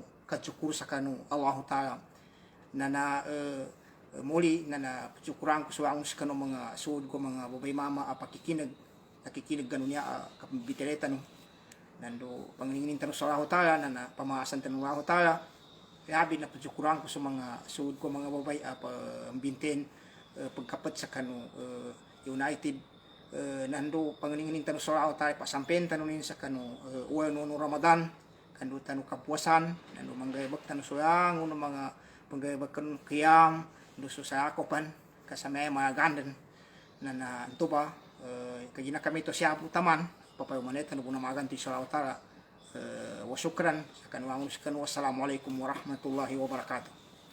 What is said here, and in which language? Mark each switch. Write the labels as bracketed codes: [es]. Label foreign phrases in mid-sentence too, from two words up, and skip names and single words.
[mdh] kadsyukur sa kanu Allah taala na muli na syukuran ko sa sa kanu mga suod ko mga babay mama nakikinig ganun niya kabitereta no nando pangingin tanong sa Allah taala na pamaasan tanong Allah taala labi na syukuran ko sa mga suod ko mga babay pambinten pagkapat sa kanu United nando pangingin tanong sa Allah taala pasampen tanunin sa kanu uwan no Ramadan kanu tanu kapuasan nando manggayabak tanu solang uno mga panggayabak kanu qiyam duso sa akopan kasama mga gandan na ito ba kagina kami to siya taman papayo manet tanu na maganti sa Allah taala wa syukran sa kanu [ar] wassalamu alaikum warahmatullahi wabarakatuh.